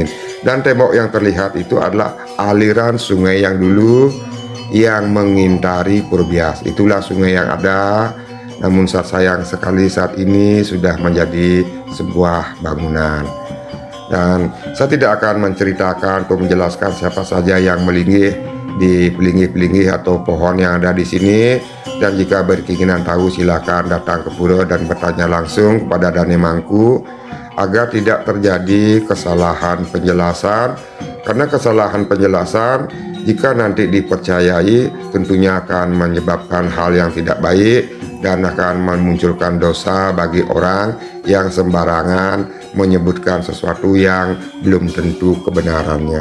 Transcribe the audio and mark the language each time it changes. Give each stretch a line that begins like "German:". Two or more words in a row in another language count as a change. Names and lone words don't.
Indonesian: Dan tembok yang terlihat itu adalah aliran sungai yang dulu yang mengintari Pura Bias. Itulah sungai yang ada, namun sayang sekali saat ini sudah menjadi sebuah bangunan. Dan saya tidak akan menceritakan atau menjelaskan siapa saja yang melinggih di pelinggih-pelinggih atau pohon yang ada di sini. Dan jika berkeinginan tahu, silakan datang ke pura dan bertanya langsung kepada Dane Mangku agar tidak terjadi kesalahan penjelasan. Karena kesalahan penjelasan jika nanti dipercayai tentunya akan menyebabkan hal yang tidak baik dan akan memunculkan dosa bagi orang yang sembarangan menyebutkan sesuatu yang belum tentu kebenarannya.